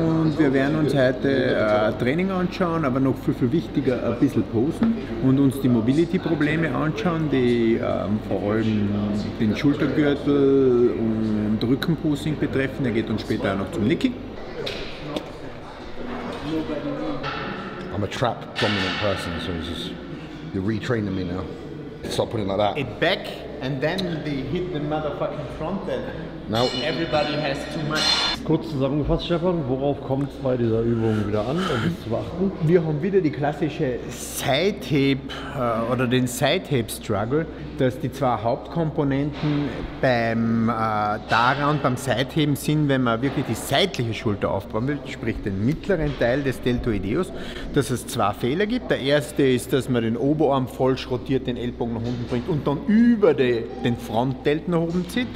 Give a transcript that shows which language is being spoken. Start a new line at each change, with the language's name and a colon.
German: Und wir werden uns heute Training anschauen, aber noch viel, viel wichtiger ein bisschen posen und uns die Mobility-Probleme anschauen, die vor allem den Schultergürtel und Rückenposing betreffen. Er geht uns später auch noch zum Nicky.
English: I'm a trap dominant person, so you're retraining me now. Stop putting it like that. It back and then they hit the motherfucking front end. No. Everybody has too much.
German: Kurz zusammengefasst, Stefan, worauf kommt es bei dieser Übung wieder an, um es zu beachten? Wir haben wieder die klassische Side-Hip oder den Side-Hip-Struggle, dass die zwei Hauptkomponenten beim Side-Heben sind, wenn man wirklich die seitliche Schulter aufbauen will, sprich den mittleren Teil des Deltoideus, dass es zwei Fehler gibt. Der erste ist, dass man den Oberarm falsch rotiert, den Ellbogen nach unten bringt und dann über den Frontdelt nach oben zieht.